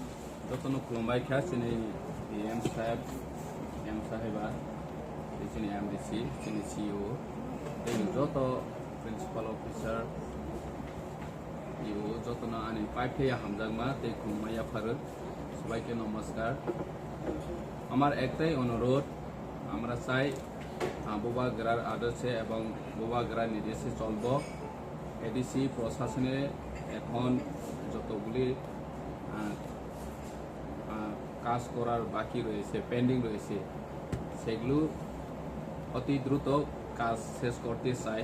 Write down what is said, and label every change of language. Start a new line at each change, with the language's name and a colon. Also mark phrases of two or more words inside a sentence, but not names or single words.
Kok Borok: Jotono khulumbai kha chini PM sahib, M sahiba, chini MDC, chini CEO, chini joto
English: principal officer,
Kok Borok: EO jotono ani paiphe hamjangma tei khulumbai apharut
Bangla: সবাইকে নমস্কার। আমার একটাই অনুরোধ, আমরা চাই বোবাগ্রার আদর্শে এবং বোবাগ্রার নির্দেশে চলব। এডিসি প্রশাসনে এখন যতগুলি কাজ করার বাকি রয়েছে, পেন্ডিং রয়েছে, সেগুলো অতি দ্রুত কাজ শেষ করতে চাই।